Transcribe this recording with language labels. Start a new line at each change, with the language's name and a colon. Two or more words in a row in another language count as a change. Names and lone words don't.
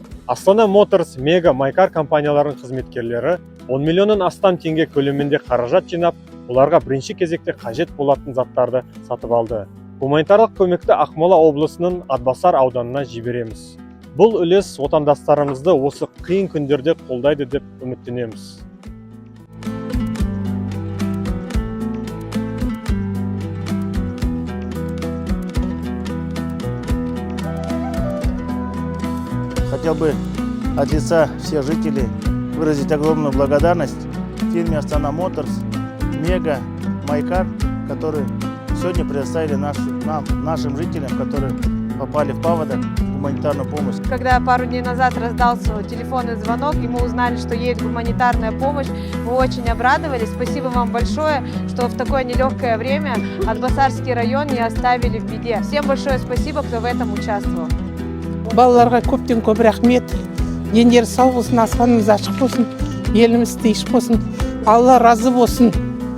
Kazakh: Астана Моторс, Мега, Майкар компанияларының қызметкерлері 10 миллионнан астам теңге көлемінде қаражат жинап, оларға бірінші кезекте қажет болатын заттарды сатып алды. Гуманитарлық көмекті Ақмола облысының Атбасар ауданына жібереміз. Бұл үлес отандастарымызды осы қиын күндерде қолдайды деп үміттенеміз.
Russian: Хотел бы от лица всех жителей выразить огромную благодарность фирме Астана Моторс, Мега, Майкар, которые сегодня предоставили нашим жителям, которые попали в паводок, гуманитарную помощь. Когда пару дней назад раздался телефонный звонок, и мы узнали, что едет гуманитарная помощь, мы очень обрадовались. Спасибо вам большое, что в такое нелегкое время Атбасарский район не оставили в беде. Всем большое спасибо, кто в этом участвовал.
Kazakh: Балаларға көптен көп рахмет. Дендері сау болсын, аспанымыз ашық болсын, еліміз тыныш болсын. Алла разы болсын.